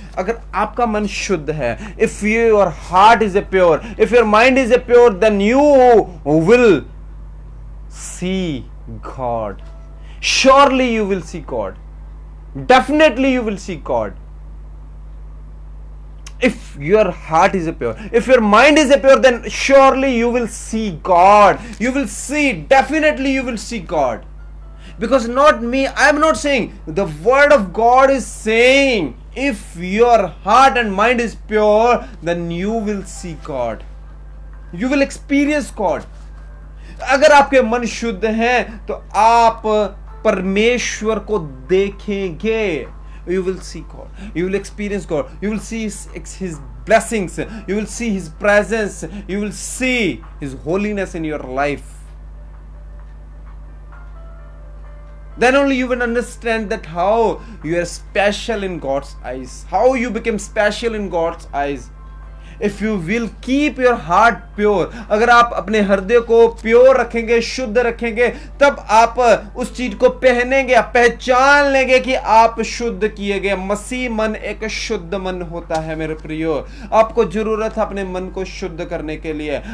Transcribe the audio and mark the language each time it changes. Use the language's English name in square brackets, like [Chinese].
[Hindi] अगर आपका मन शुद्ध है, [English] If your heart is a pure, if your mind is a pure, then you will see God. Surely you will see God, definitely you will see God. If your heart is pure, if your mind is pure, then surely you will see God. You will see, definitely you will see God. Because not me, I am not saying, the word of God is saying, if your heart and mind is pure, then you will see God. You will experience God. [Hindi] अगर आपके मन शुद्ध हैं तो आप परमेश्वर को देखेंगे। [English] You will see God. You will experience God. You will see His blessings. You will see His presence. You will see His holiness in your life. Then only you will understand that how you are special in God's eyes. How you become special in God's eyes. If you will keep your heart pure, [Hindi] अगर आप अपने हृदय को pure रखेंगे, शुद्ध रखेंगे, तब आप उस चीज को पहनेंगे, आप पहचान लेंगे कि आप शुद्ध किए गए। मसीह मन एक शुद्ध मन होता है। मेरे प्रियो, आपको जरूरत है अपने मन को शुद्ध करने के लिए।